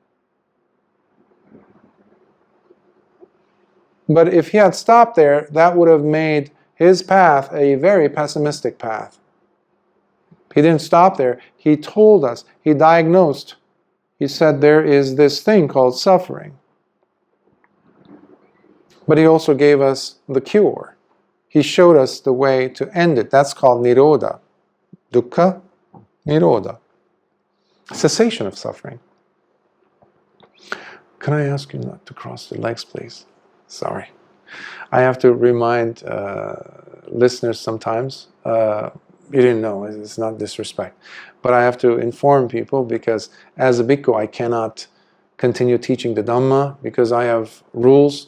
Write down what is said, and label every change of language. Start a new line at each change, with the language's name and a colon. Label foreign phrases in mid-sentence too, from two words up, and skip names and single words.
English: But if he had stopped there, that would have made his path a very pessimistic path. He didn't stop there. He told us, he diagnosed, he said there is this thing called suffering. But he also gave us the cure. He showed us the way to end it. That's called
Pali: nirodha. Dukkha, nirodha.
English: Cessation of suffering. Can I ask you not to cross the legs, please? Sorry. I have to remind listeners sometimes. You didn't know, it's not disrespect. But I have to inform people because as a bhikkhu I cannot continue teaching the Dhamma because I have rules.